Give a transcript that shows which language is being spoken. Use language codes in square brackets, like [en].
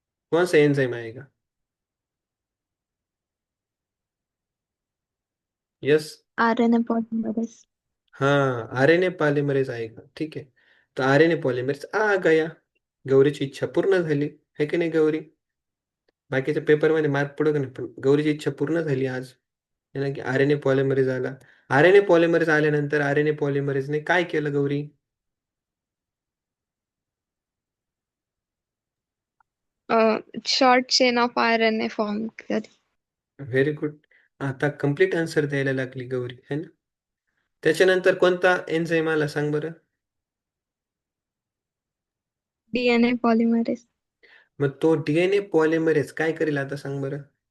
[hi] कौन सा एंजाइम आएगा? [en] Yes. RNA polymerase. [hi] हाँ, आरएनए पॉलीमरेज आएगा, ठीक है। तो आरएनए पॉलीमरेज आ गया, [mr] गौरीची इच्छा पूर्ण झाली, है की नाही गौरी? बाकीच्या पेपरमध्ये मार्क पडो का नाही, पण गौरीची इच्छा पूर्ण झाली आज, है ना, की आरएनए पॉलिमरेज आला. आरएनए पॉलिमरेज आल्यानंतर आरएनए पॉलिमरेजने काय केलं Gauri? [en] Short chain of RNA form करी. Very good. [mr] आता कम्प्लीट आन्सर द्यायला लागली गौरी है ना. त्याच्यानंतर कोणता एन्झाईम आला सांग बरं. DNA polymerase. मग तो डीएनए पॉलिमरेज काय करेल आता सांग बरं.